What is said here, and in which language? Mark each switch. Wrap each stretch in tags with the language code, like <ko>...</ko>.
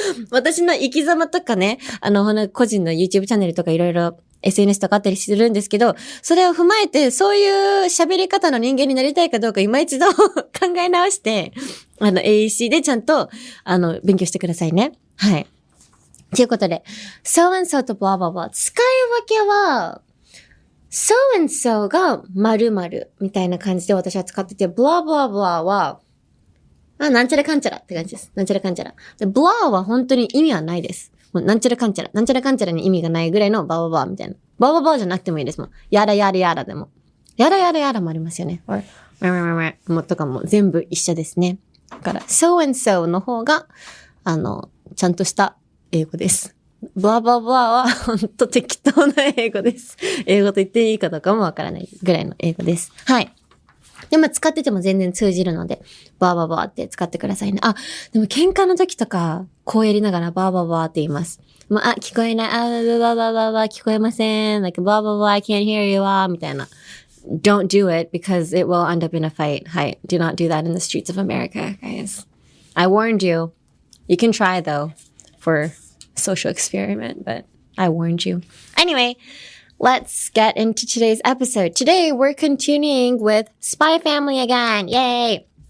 <ja>私の生き様とかね、個人の YouTube チャンネルとかいろいろ SNS とかあったりするんですけど、それを踏まえて、そういう喋り方の人間になりたいかどうか今一度考え直して、AEC でちゃんと、勉強してくださいね。はい。ということで、so and so と blah blah blah。使い分けは、so and so が〇〇みたいな感じで私は使ってて、blah blah blah は、なんちゃらかんちゃらって感じです。なんちゃらかんちゃら。で、blah は本当に意味はないです。もうなんちゃらかんちゃら。なんちゃらかんちゃらに意味がないぐらいのバババみたいな。バババじゃなくてもいいです。もん。やらやらやらでも。やらやらやらもありますよね。もとかも全部一緒ですね。だから、so and so の方が、ちゃんとした英語です。ブラブラブラはほんと適当な英語です。英語と言っていいかどうかもわからないぐらいの英語です。はい。でも使ってても全然通じるので、バーバーバーって使ってくださいね。あ、でも喧嘩の時とか、こうやりながらバーバーバーって言います。もう、聞こえない、バーバーバーバー聞こえません。</ja> <en>like, バーバーバー I can't hear you,</en> <ja>みたいな。</ja> <en>Don't do it because it will end up in a fight.</en> <ja>はい。</ja> <en>Do not do that in the streets of America, guys. I warned you. You can try though for social experiment, but I warned you. Anyway.Let's get into today's episode. Today, we're continuing with Spy Family again. Yay!</en>